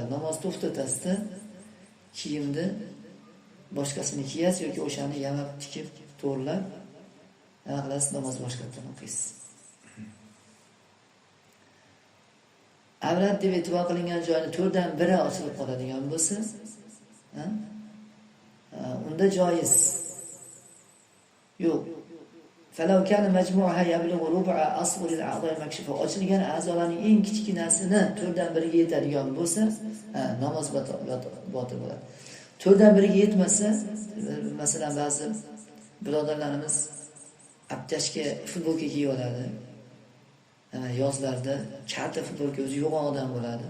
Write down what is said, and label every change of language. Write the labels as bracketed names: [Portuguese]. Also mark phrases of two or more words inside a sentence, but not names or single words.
[Uzbek] Namozni to'xtatasizda kiyimni boshqasini kiyasiz yoki o'shani yamab tikib, to'g'rilab, nima qilasiz? Namoz boshqatdan o'qiysiz. Avrat deb e'tibor qilingan joyni 4dan 1 ochilib qoladigan bo'lsa, unda joiz. Yo'q. [Arabic] فلو كان مجموعها يبلغ ربع أصغر الأعضاء مكشوفة. [Uzbek] Ochilgan a'zolarning eng kichkinasini 4dan 1 ga yetadigan bo'lsa, namoz botil bo'ladi. 4dan 1 ga yetmasa, masalan ba'zi birodarlarimiz abtashga futbolka kiyib oladi. Yozlarda kalta futbolka o'zi yo'q odam bo'ladi.